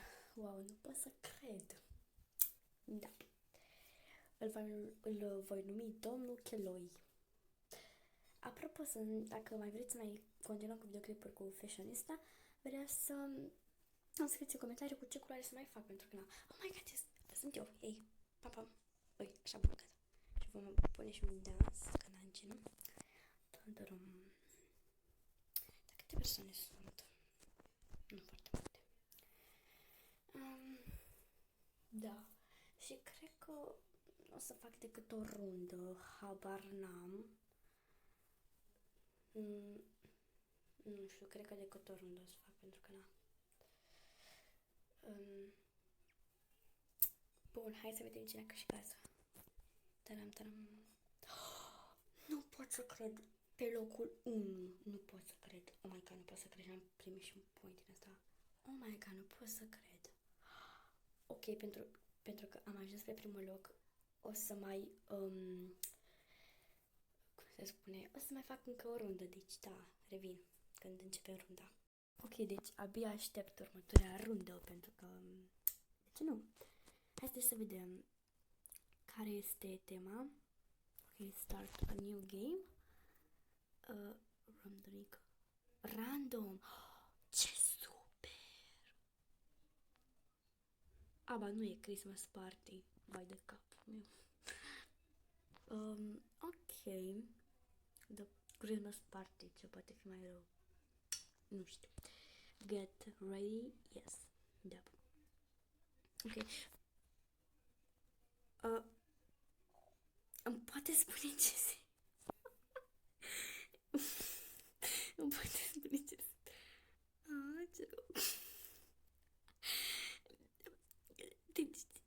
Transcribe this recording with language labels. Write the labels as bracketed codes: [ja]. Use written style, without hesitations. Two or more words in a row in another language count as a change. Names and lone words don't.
[ro] Wow, nu pot să cred. Da. Îl voi numi domnul Cheloi. Apropo, dacă mai vreți să mai continuăm cu videoclipuri cu Fashionista, vreau să îmi scrieți în comentarii cu ce culoare să mai fac, pentru că na. [en] Oh my god, [ro] sunt eu. Ei, pam, pam. Ui, așa bun, gata. Și vom pune și un dans, că n-am ce, nu? Dar câte persoane sunt? Nu foarte multe. Da. Și cred că o să fac decât o rundă, habar n-am. Nu știu, cred că decât o rundă o să fac, pentru că na. Bun, hai să vedem cine a câștigat. Taram, taram. Nu pot să cred. Pe locul 1. Nu pot să cred. [en] Oh my god, [ro] nu pot să cred. Am primit și un point din asta. [en] Oh my god, [ro] nu pot să cred. Ok, pentru că am ajuns pe primul loc, o să mai... cum se spune? O să mai fac încă o rundă. Deci, da, revin când începe runda. Ok, deci abia aștept următoarea rundă, pentru că... De ce nu? Hai să vedem care este tema. [en] Ok, start a new game. Random. Random. [ro] Ce super! Aba, nu e [en] Christmas party. [ro] Vai de capul meu. Ok. [en] The Christmas party. [ro] Ce poate fi mai rău? Nu știu. [en] Get ready. Yes. [ro] Da. Ok. Îmi poate spune ce se... Îmi poate spune ce se... ce rău. Deci...